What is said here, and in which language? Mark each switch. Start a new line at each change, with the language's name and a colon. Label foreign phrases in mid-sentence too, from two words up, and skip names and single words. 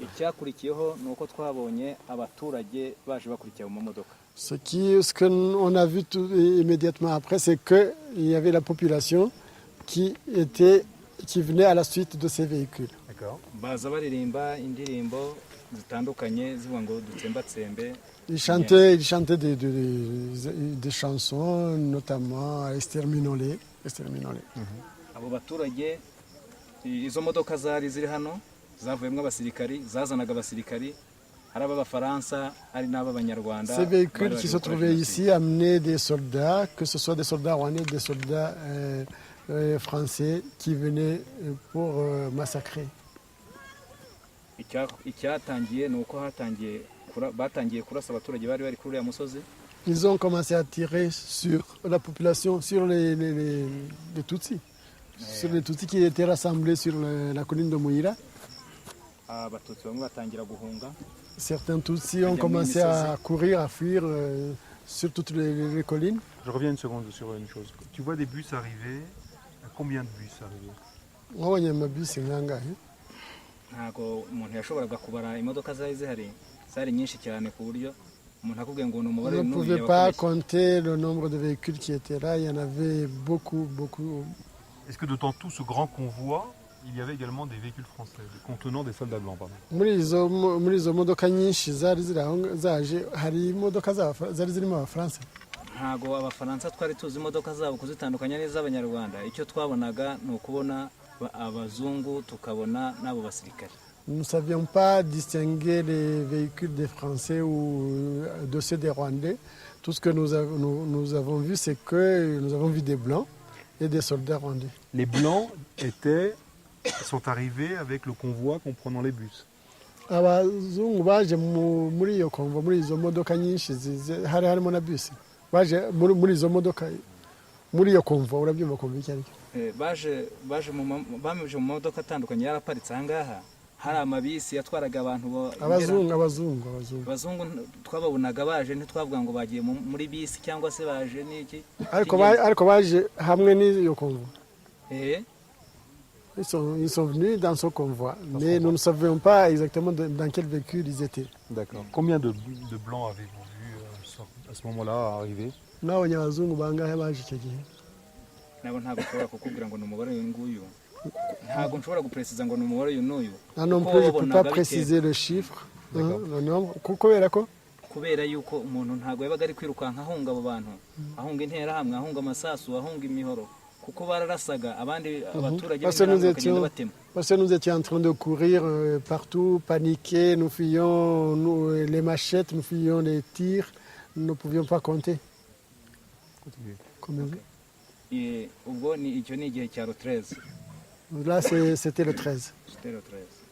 French: Ce qu'on a vu immédiatement après, c'est qu'il y avait la population qui venait à la suite de ces véhicules. D'accord. Ils chantaient des chansons, notamment Exterminolé.
Kinyarwanda: Izo modoka zari ziri hano zavuyemo abasirikari zazanaga abasirikari hari ab'abafaransa hari n'ab'abanyarwanda.
French: Ces véhicules qui se trouvaient ici amenaient des soldats, que ce soit des soldats rwandais, des soldats français qui venaient pour massacrer.
Kinyarwanda: Icyatangiye nuko batangiye kurasa abaturage bari bari kuri uriya musozi.
French: Ils ont commencé à tirer sur la population, sur les Tutsis. Sur les Tutsis qui étaient rassemblés sur la colline de Mouira. Certains Tutsis ont commencé à courir, à fuir sur toutes les collines. Je reviens une seconde sur une chose. Tu vois des bus arriver. Combien de bus arriver?
Kinyarwanda: Ntago umuntu yashoboraga kubara imodoka zari zihari zari nyinshi cyane ku buryo umuntu akubwiye ngo
French: on ne pouvait pas compter le nombre de véhicules qui étaient là. Il y en avait beaucoup. Est-ce que dans tout ce grand convoi, il y avait également des véhicules français contenant des soldats blancs?
Kinyarwanda: Muri izo modoka nyinshi zari ziri aho zaje hari imodoka zari zirimo abafaransa. Ntago abafaransa twari tuzi imodoka zabo kuzitandukanya n'iz'abanyarwanda. Icyo twabonaga ni ukubona abazungu tukabona n'abo basirikare.
French: Nous ne savions pas distinguer les véhicules des Français ou de ceux des Rwandais. Tout ce que nous avons vu, c'est que nous avons vu des Blancs et des soldats rwandais. Les Blancs sont arrivés avec le convoi comprenant les bus.
Kinyarwanda: Abazungu baje muri iyo konvo muri izo modoka nyinshi hari harimo na bus. Baje muri izo modoka muri iyo konvo urabyumva konvo iki ariko. Baje mu modoka atandukanye yaraparitse ahangaha. Hari amabisi yatwaraga abantu abazungu twababonaga baje ntitwavuga ngo bagiye muri bisi cyangwa se baje n'iki ariko baje hamwe n'iyo convoi.
French: Ils sont venus dans ce convoi, mais nous ne savions pas exactement dans quel véhicule ils étaient. D'accord. Combien de blancs avez-vous vu à ce moment-là arriver?
Kinyarwanda: N'abonye abazungu bangahe baje icyo gihe? Nabo ntabwo ushobora kukubwira ngo ni umubare w'inguyu.
French: Ah non plus, je ne peux pas préciser le chiffre, le nombre.
Kinyarwanda: Kubera yuko umuntu ntago yabaga ari kwirukanka ahunga abo bantu ahunga intera hamwe ahunga amasasu ahunga imihoro kuko bararasaga abandi abaturage bakagenda batema.
French: Parce que nous étions en train de courir partout, paniquer, nous fuyions les machettes, nous fuyions les tirs, nous ne pouvions pas compter. Combien?
Kinyarwanda: Ubwo ni icyo ni igihe cya 13.
French: Là, c'était le 13. C'était le 13.